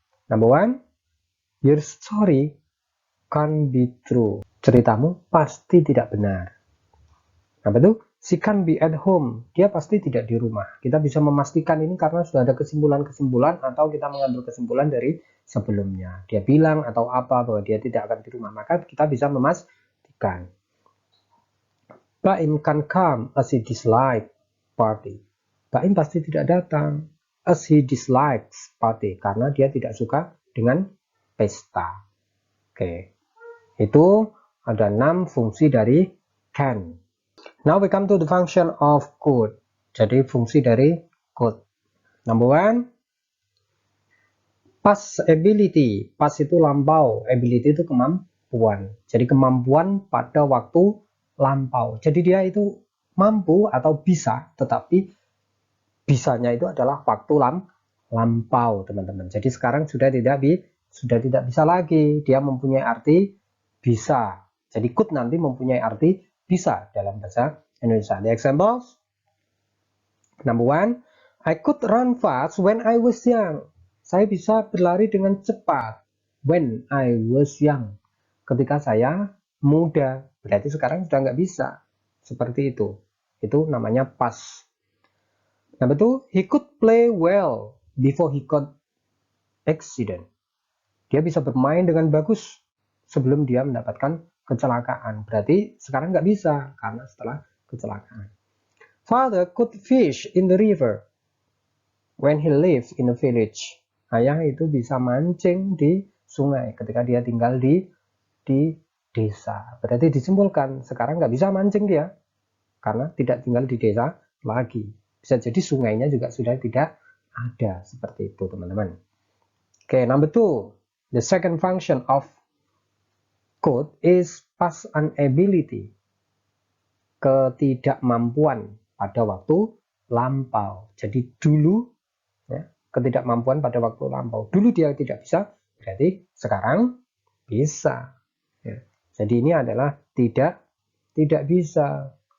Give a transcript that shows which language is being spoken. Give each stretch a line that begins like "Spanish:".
English: Number 1, your story can't be true.
Indonesian: Ceritamu pasti tidak benar.
English: Number 2, she can't be at home.
Indonesian: Dia pasti tidak di rumah. Kita bisa memastikan ini karena sudah ada kesimpulan-kesimpulan atau kita mengambil kesimpulan dari sebelumnya. Dia bilang atau apa bahwa dia tidak akan di rumah. Maka kita bisa memastikan.
English: Baim can come as he dislikes party.
Indonesian: Baim pasti tidak datang
English: as he dislikes party.
Indonesian: Karena dia tidak suka dengan pesta. Oke. Itu ada 6 fungsi dari can.
English: Now we come to the function of could.
Indonesian: Jadi fungsi dari could.
English: Number 1, past ability.
Indonesian: Past itu lampau, ability itu kemampuan. Jadi kemampuan pada waktu lampau. Jadi dia itu mampu atau bisa, tetapi bisanya itu adalah waktu lampau, teman-teman. Jadi sekarang sudah tidak bisa lagi. Dia mempunyai arti bisa. Jadi could nanti mempunyai arti bisa dalam bahasa Indonesia. The examples.
English: Number 1, I could run fast when I was young.
Indonesian: Saya bisa berlari dengan cepat
English: when I was young.
Indonesian: Ketika saya muda. Berarti sekarang sudah nggak bisa. Seperti itu. Itu namanya past.
English: Number 2, he could play well before he got accident.
Indonesian: Dia bisa bermain dengan bagus sebelum dia mendapatkan kecelakaan. Berarti sekarang nggak bisa karena setelah kecelakaan.
English: Father could fish in the river when he lived in a village.
Indonesian: Ayah itu bisa mancing di sungai ketika dia tinggal di desa. Berarti disimpulkan sekarang nggak bisa mancing dia karena tidak tinggal di desa lagi. Bisa jadi sungainya juga sudah tidak Ada seperti itu teman-teman. Oke, number 2.
English: The second function of could is past inability.
Indonesian: Ketidakmampuan pada waktu lampau. Jadi dulu, ya, ketidakmampuan pada waktu lampau. Dulu dia tidak bisa, berarti sekarang bisa. Ya. Jadi ini adalah tidak bisa.